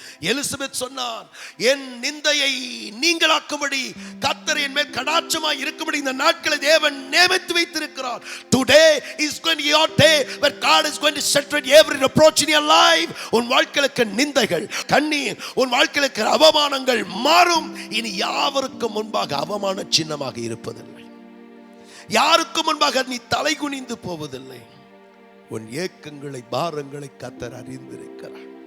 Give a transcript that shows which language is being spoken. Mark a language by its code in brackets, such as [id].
[ta] Elizabeth சொன்னார், என் நிந்தையை நீங்களாக்கும்படி கர்த்தர் என் மேல் கடாட்சமாய் இருக்கும்படி இந்த நாட்களை தேவன் நியமித்து வைத்திருக்கிறார். [en] Today is going to be your day where God is going to separate every reproach in your life. [ta] உன் வாழ்க்கைக்கு நிந்தைகள், கண்ணீர், உன் வாழ்க்கைக்கு அவமானங்கள் மாறும். இனி யாவருக்கு முன்பாக அவமான சின்னமாக இருப்பதில்லை. யாருக்கு முன்பாக நீ தலை குனிந்து போவதில்லை. உன் ஏக்கங்களை பாரங்களை கர்த்தர் அறிந்திருக்கிறார்.